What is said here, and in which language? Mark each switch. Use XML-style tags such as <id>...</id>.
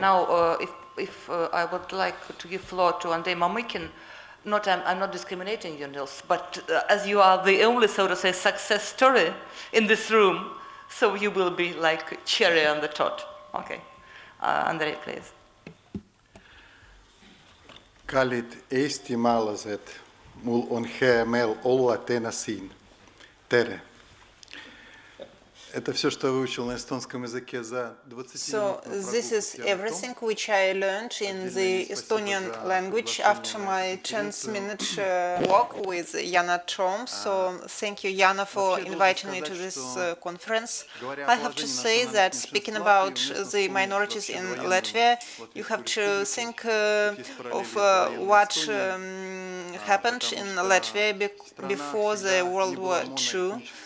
<en>Now, if I would like to give floor to Andrejs Mamikin, I'm not discriminating you, Nils, but as you are the only, so to say, success story in this room, so you will be like cherry on the top. Okay. Andrei, please.</en> <et>Kallid eestimaalased, mul on hea meel olla täna siin. Tere.</et> <ru>Это все, что я выучил на эстонском языке за 20</ru> <en>So this is everything which I learned in the Estonian language after my 10-minute walk with Yana Toom. So thank you, Yana, for inviting me to this conference. I have to say that speaking about the minorities in Latvia, you have to think of what happened in Latvia before the World War II.</en>